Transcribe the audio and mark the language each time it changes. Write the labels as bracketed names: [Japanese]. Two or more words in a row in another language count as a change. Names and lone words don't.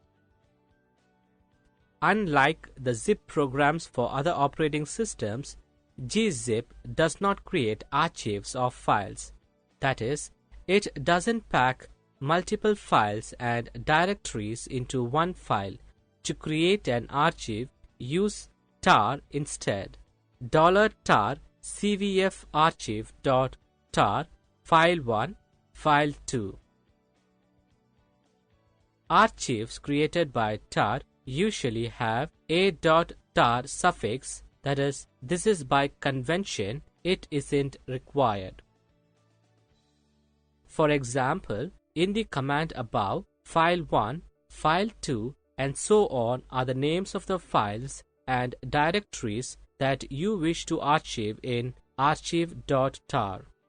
[English] Unlike the zip programs for other operating systems, gzip does not create archives of files. That is, it doesn't pack multiple files and directories into one file. To create an archive, use tar instead. $tar cvf archive.tar file1 file2. Archives created by tar usually have a.tar suffix, that is, this is by convention, it isn't required. For example, in the command above, file1, file2, and so on are the names of the files and directories that you wish to archive in archive.tar.